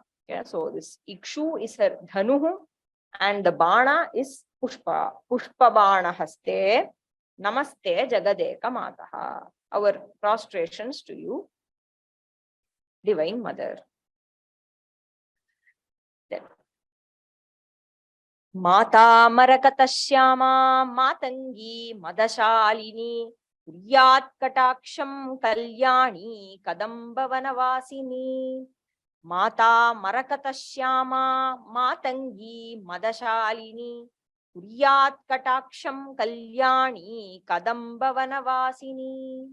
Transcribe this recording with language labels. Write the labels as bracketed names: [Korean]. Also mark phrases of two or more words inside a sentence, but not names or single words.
[English] Okay, so this Ikshu is her Dhanuhu, and the Bana is Pushpa. [Sanskrit] Pushpa Bana haste. Namaste Jagadeka Mataha. [English] Our prostrations to you, Divine Mother. [Sanskrit] Then Mata Marakatashyama Matangi Madashalini Kuryat Kataksham Kalyani Kadamba Vanavasini. Mata Marakatashyama Matangi Madashalini Kuryat Kataksham Kalyani Kadamba Vanavasini.